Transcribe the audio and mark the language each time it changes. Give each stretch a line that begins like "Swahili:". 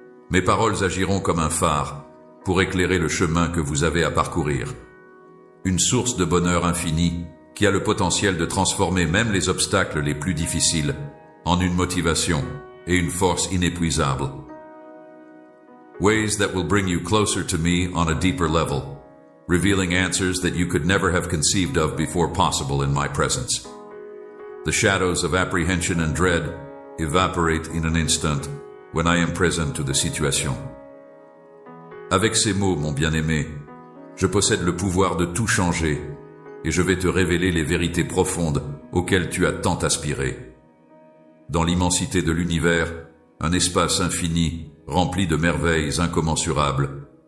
French: Mes paroles agiront comme un phare pour éclairer le chemin que vous avez à parcourir. Une source de bonheur infini qui a le potentiel de transformer même les obstacles les plus difficiles en une motivation et une force inépuisables.
English: Ways that will bring you closer to me on a deeper level, revealing answers that you could never have conceived of before possible in my presence. The shadows of apprehension and dread evaporate in an instant when I am present to the situation.
French: Avec ces mots, mon bien-aimé, je possède le pouvoir de tout changer et je vais te révéler les vérités profondes auxquelles tu as tant aspiré. Dans l'immensité de l'univers, un espace infini rempli de merveilles incommensurables.